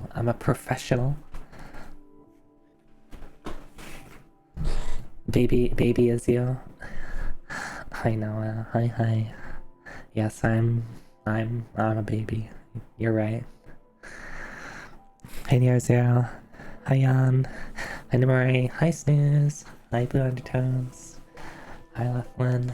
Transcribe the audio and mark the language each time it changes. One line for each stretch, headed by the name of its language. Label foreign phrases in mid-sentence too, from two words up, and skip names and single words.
English: I'm a professional. Baby is you. Hi Noah. Hi. Yes, I'm a baby. You're right. Hi Near Zero. Hi Jan. Hi Namori. Hi Snooze. Hi Blue Undertones. Hi Leflin.